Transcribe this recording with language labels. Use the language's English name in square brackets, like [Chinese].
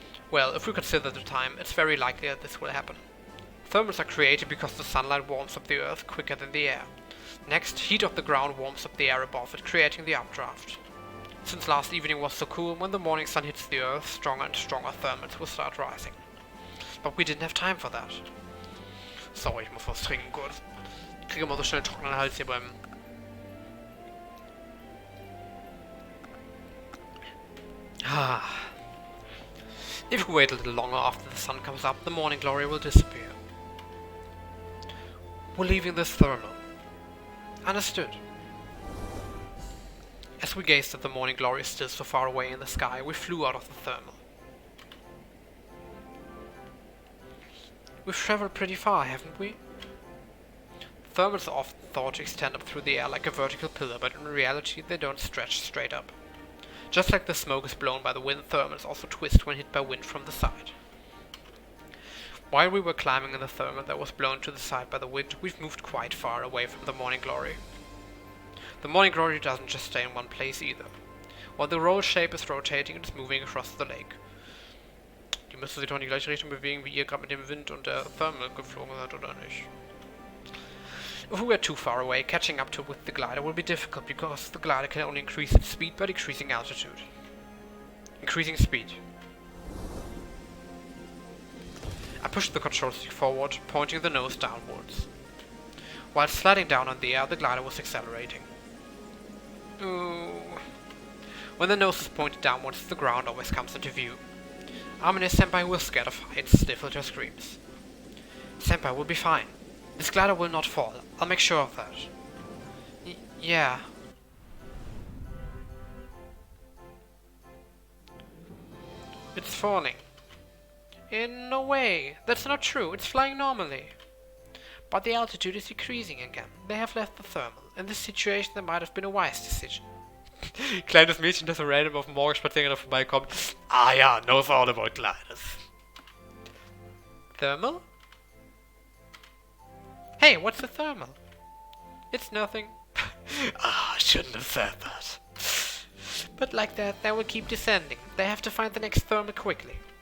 [English] Well, if we consider the time, it's very likely that this will happen. Thermals are created because the sunlight warms up the earth quicker than the air. Next, heat of the ground warms up the air above it, creating the updraft. Since last evening was so cool, when the morning sun hits the earth, stronger and stronger thermals will start rising. But we didn't have time for that. [German] Sorry, ich muss was trinken kurz. Ich kriege immer so schnell trockenen Hals hier [English] If we wait a little longer after the sun comes up, the morning glory will disappear. We're leaving this thermal. Understood. As we gazed at the morning glory still so far away in the sky, we flew out of the thermal. We've traveled pretty far, haven't we? Thermals are often thought to extend up through the air like a vertical pillar, but in reality they don't stretch straight up. Just like the smoke is blown by the wind, thermals also twist when hit by wind from the side. While we were climbing in the thermal that was blown to the side by the wind, we've moved quite far away from the morning glory. The morning glory doesn't just stay in one place either. While the roll shape is rotating, it's moving across the lake. [German] Die müsste sich doch in die gleiche Richtung bewegen, wie ihr gerade mit dem Wind und der Thermal geflogen seid, oder nicht? [English] If we are too far away, catching up to with the glider will be difficult because the glider can only increase its speed by decreasing altitude. Increasing speed. I pushed the control stick forward, pointing the nose downwards. While sliding down on the air, the glider was accelerating. Ooh. When the nose is pointed downwards, the ground always comes into view. Amine-senpai was scared of heights, stifled her screams. Senpai will be fine. This glider will not fall. I'll make sure of that. Yeah. It's falling. In no way. That's not true. It's flying normally. But the altitude is decreasing again. They have left the thermal. In this situation, that might have been a wise decision. [German] Kleines Mädchen, das so random auf dem Morgenspaziergang vorbeikommt. Ah ja, [English] knows all about gliders. Thermal? Hey, what's a thermal? It's nothing. I shouldn't have said that. But like that, they will keep descending. They have to find the next thermal quickly.